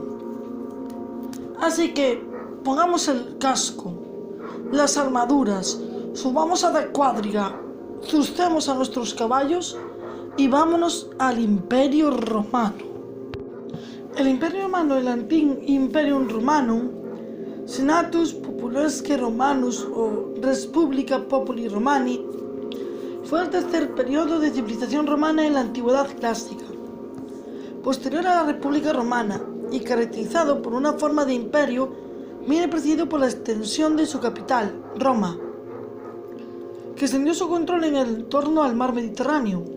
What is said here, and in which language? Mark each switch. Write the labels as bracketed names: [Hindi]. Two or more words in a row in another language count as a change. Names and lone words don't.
[Spanish] Así que pongamos el casco, las armaduras, subamos a la cuadriga, zucemos a nuestros caballos y vámonos al Imperio Romano. El Imperio Romano, el Antiquum Imperium Romanum, Senatus Populesque Romanus o Respublica Populi Romani, fue el tercer periodo de civilización romana en la Antigüedad clásica, posterior a la República Romana y caracterizado por una forma de imperio, viene precedido por la extensión de su capital, Roma, que extendió su control en el torno al mar Mediterráneo.